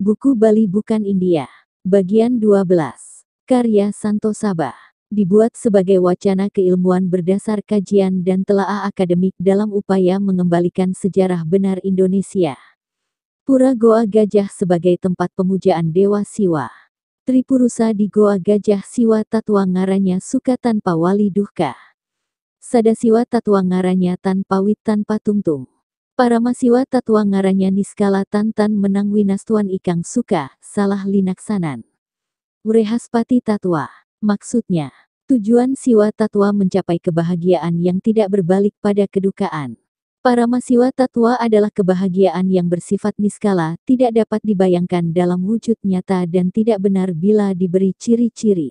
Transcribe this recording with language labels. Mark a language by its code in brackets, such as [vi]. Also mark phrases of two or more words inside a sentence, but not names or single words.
[id] Suku Bali Bukan India. Bagian 12. Karya Santo Sabah. Dibuat sebagai wacana keilmuan berdasar kajian dan telaah akademik dalam upaya mengembalikan sejarah benar Indonesia. Pura Goa Gajah sebagai tempat pemujaan Dewa Siwa. [kaw] Tripurusa di Goa Gajah Siwa Tatwa Ngaranya Suka tanpa wali duhka. Sadasiwa Tatwa Ngaranya tanpa wit tanpa tungtung. Paramasiwa Tatwa Ngaranya Niskala Tantan Menang Winastuan Ikang Suka, salah linaksanan. Urehaspati Tatwa. [id] Maksudnya, tujuan Siwa Tatwa mencapai kebahagiaan yang tidak berbalik pada kedukaan. Paramasiwa Tatwa adalah kebahagiaan yang bersifat niskala, tidak dapat dibayangkan dalam wujud nyata dan tidak benar bila diberi ciri-ciri.